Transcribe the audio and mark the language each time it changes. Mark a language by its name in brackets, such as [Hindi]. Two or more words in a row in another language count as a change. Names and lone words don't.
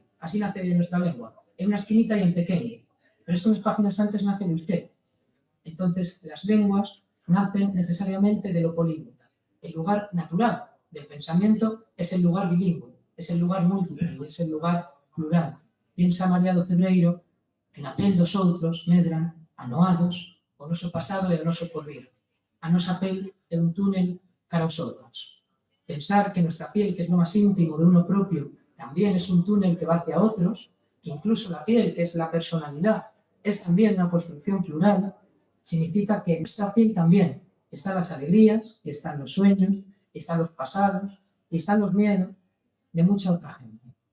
[Spanish] Así nace de nuestra lengua, en una esquinita y en pequeño. Pero esto unas páginas antes nace de usted. Entonces, las lenguas nacen necesariamente de lo políglota. El lugar natural del pensamiento es el lugar bilingüe, es el lugar múltiple, es el lugar plural. [Galician] Piensa Mariado Cebreiro que na pel dos outros medran anoados o noso pasado e o noso porvir. A nosa pel é un túnel cara aos outros. [Spanish] Pensar que nuestra piel, que es lo más íntimo de uno propio, también es un túnel que va hacia otros, que incluso la piel, que es la personalidad, es también una construcción plural, significa que en nuestra piel también están las alegrías, están los sueños, están los pasados y están los miedos de mucha otra gente.